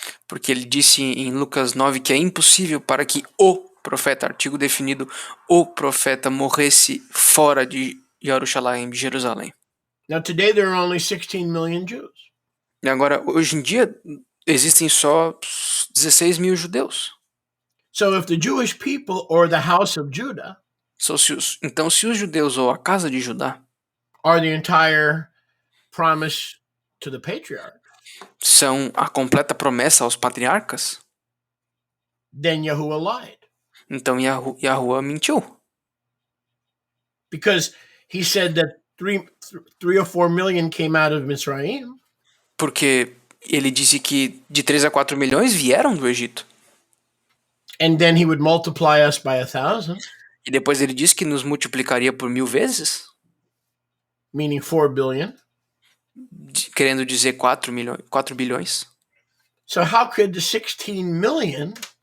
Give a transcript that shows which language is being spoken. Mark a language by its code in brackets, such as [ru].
[pt] Porque ele disse em Lucas 9 que é impossível para que o profeta, artigo definido, o profeta morresse fora de Jerusalém, de Jerusalém. [en] Now, today there are only 16 million Jews. [pt] E agora, hoje em dia, existem só 16 mil judeus. [en] So if the Jewish people or the house of Judah [pt] Então, se os judeus ou a casa de Judá [en] are the entire promise to the patriarch, [pt] são a completa promessa aos patriarcas, [en] then Yahuwah lied. [pt] então Yahuwah mentiu. [en] Because he said that 3 or 4 million came out of Mizraim. [pt] Porque ele disse que de 3 a 4 milhões vieram do Egito. [en] And then he would multiply us by 1,000. [pt] E depois ele disse que nos multiplicaria por 1000 vezes, [en] meaning 4 billion. [pt] querendo dizer 4 bilhões. [en] So how could the 16 million